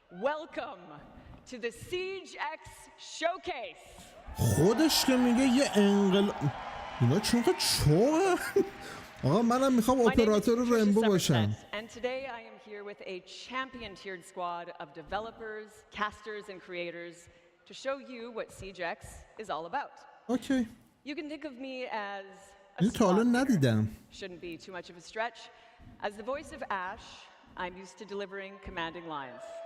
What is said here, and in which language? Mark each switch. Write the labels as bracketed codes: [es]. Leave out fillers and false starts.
[en] Welcome to the Siege X Showcase. [fa] خودش که میگه یه انقلاب. اینا چقدر چاقه. آقا منم میخوام اپراتور رینبو باشم. [en] And today I am here with a champion-tiered squad of developers, casters and creators to show you what Siege X is all about. Okay. You can think of me as [fa] این تا حالا ندیدم. [en] Shouldn't be too much of a stretch. As the voice of Ash, I'm used to delivering commanding lines.